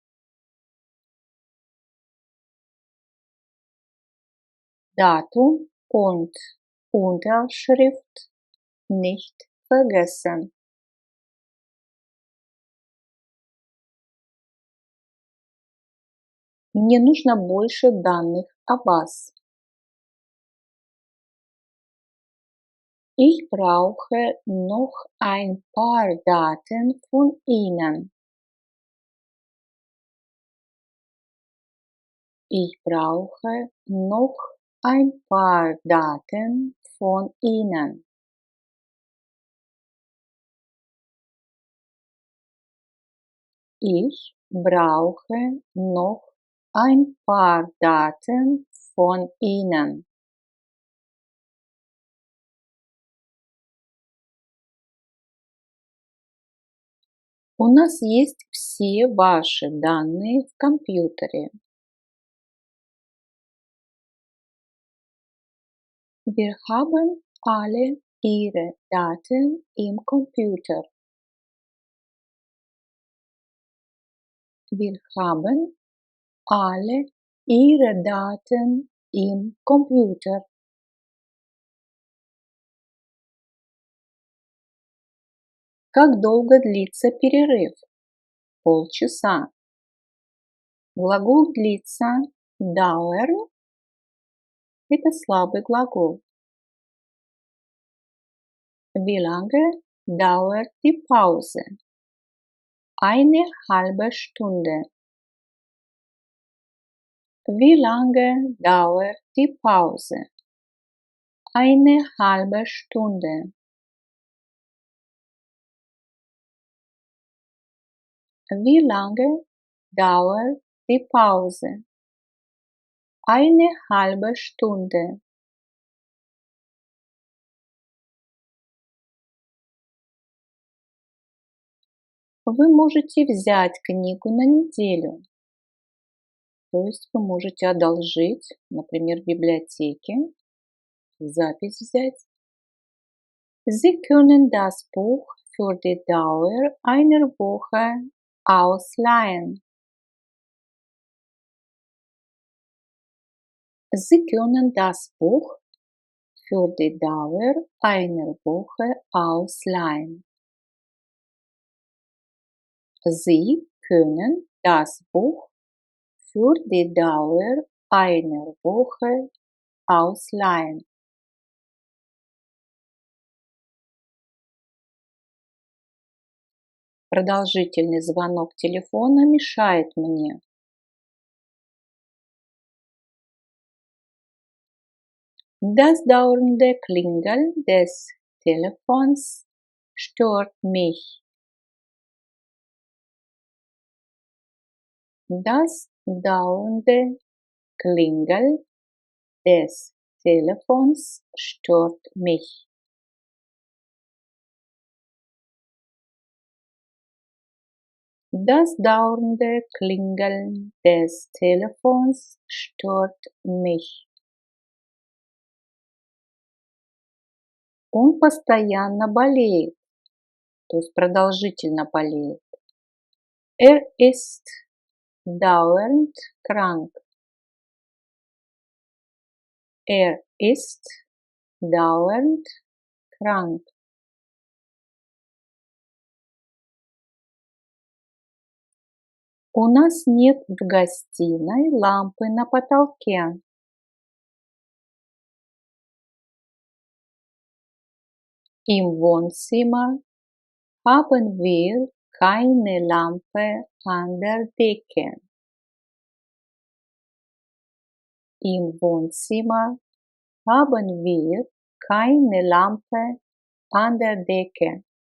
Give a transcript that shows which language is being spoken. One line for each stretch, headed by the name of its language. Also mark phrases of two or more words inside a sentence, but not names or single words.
German: Datum und Unterschrift nicht vergessen.
Russian: Мне нужно больше данных о вас.
German: Ich brauche noch ein paar Daten von Ihnen. Ich brauche noch ein paar Daten von Ihnen. Ich brauche noch ein paar Daten von Ihnen.
Russian: У нас есть все ваши данные в компьютере.
German: Wir haben alle Ihre Daten im Computer. Wir haben alle Ihre Daten im Computer.
Russian: Как долго длится перерыв? Полчаса. Глагол длится dauern. Это слабый глагол.
German: Wie lange dauert die Pause? Eine halbe Stunde. Wie lange dauert die Pause? Eine halbe Stunde. Wie lange dauert die Pause? Eine halbe Stunde.
Russian: Вы можете взять книгу на неделю. То есть вы можете одолжить, например, в библиотеке, запись взять.
German: Sie können das Buch für die Dauer einer Woche ausleihen. Sie können das Buch für die Dauer einer Woche ausleihen. Sie können das Buch für die Dauer einer Woche ausleihen.
Russian: Продолжительный звонок телефона мешает мне.
German: Das dauernde Klingeln des Telefons stört mich. Das dauernde Klingeln des Telefons stört mich. Das dauernde Klingeln des Telefons stört mich.
Russian: Он постоянно болеет, то есть продолжительно болеет.
German: Ist dauernd krank. Ist dauernd krank.
Russian: У нас нет в гостиной лампы на потолке.
German: Im Wohnzimmer haben wir keine Lampe an der Decke. Im Wohnzimmer haben wir keine Lampe an der Decke.